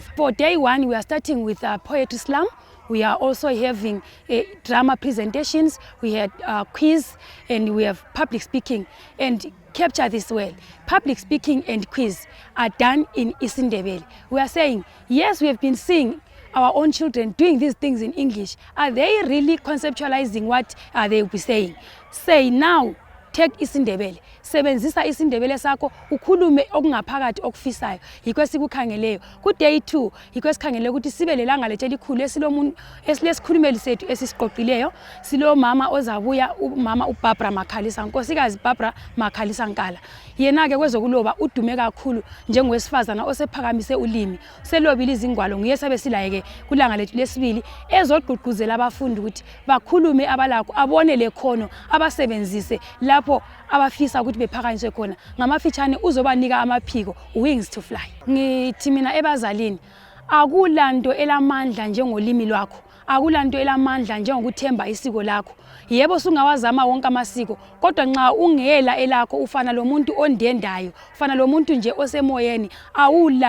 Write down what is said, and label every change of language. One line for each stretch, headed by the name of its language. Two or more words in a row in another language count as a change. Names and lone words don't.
English: For day one, we are starting with poetry slam. We are also having drama presentations, we had quiz, and we have public speaking. And capture this well, public speaking and quiz are done in Ndebele. We are saying, yes, we have been seeing our own children doing these things in English. Are they really conceptualizing what they will be saying? Say now, take Ndebele.
North Ndebele: Sebenzisa Ndebele sakho ukhulume okungaphakathi okufisayo yikho sikukhangeleyo ku day 2 yikho sikhangele ukuthi sibe lelanga lethe likhulu esilomuntu esilesikhulumeli sethu esisiqoqileyo silo mama ozabuya umama uBarbara Makhalisa nkosikazi Barbara Makhalisa Nkala yena ke kwezokuloba udume kakhulu njengowesifazana osephakamise ulimi selobile izingwalo nguye sabe silayeke kulanga lethu lesibili ezogqugquzela abafundi ukuthi bakhulume abalakho abone lekhono abasebenzise lapho abafisa ukuthi bephakanyiswe khona ngamafitshane uzobanika amaphiko
English: wings to fly.
North Ndebele: Ngithi mina ebazalini akulanto elamandla njengolimi lwakho akulanto elamandla njengokuthemba isiko lakho yebo sungawazama wonke amasiko kodwa nxa ungela elakho ufana lomuntu ondendayo ufana lomuntu nje osemoyeni awula